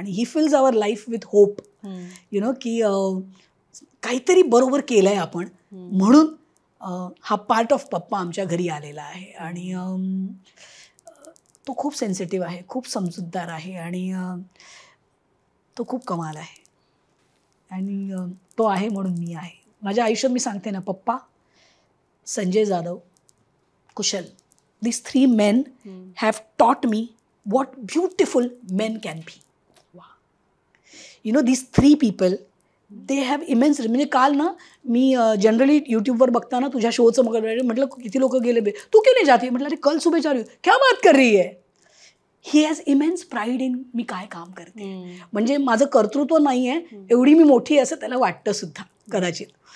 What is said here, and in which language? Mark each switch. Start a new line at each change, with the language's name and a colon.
Marathi: आणि
English: ही fills our life with hope,
Marathi: you know, की काहीतरी बरोबर केलं आहे आपण, म्हणून हा पार्ट ऑफ पप्पा आमच्या घरी आलेला आहे. आणि तो खूप सेन्सिटिव्ह आहे, खूप समजूतदार आहे, आणि तो खूप कमाल आहे. आणि तो आहे म्हणून मी आहे. माझ्या आयुष्यात मी सांगते ना, पप्पा, संजय जाधव, कुशल,
English: these 3 men have taught me what beautiful men can be. Wow. You know, these 3 people, they have immense,
Marathi: म्हणजे काल ना मी जनरली यूट्यूबवर बघताना तुझ्या शोचं मग म्हटलं किती लोक गेले बे,
Hindi: तू क्यों नहीं जाती,
Marathi: म्हटलं
Hindi: अरे कल सुबह जा रही हूँ, क्या बात कर रही है.
English: he has immense pride in me
Marathi: काय काम करते, म्हणजे माझं कर्तृत्व नाही आहे, एवढी मी मोठी आहे असं त्याला वाटतं सुद्धा कदाचित.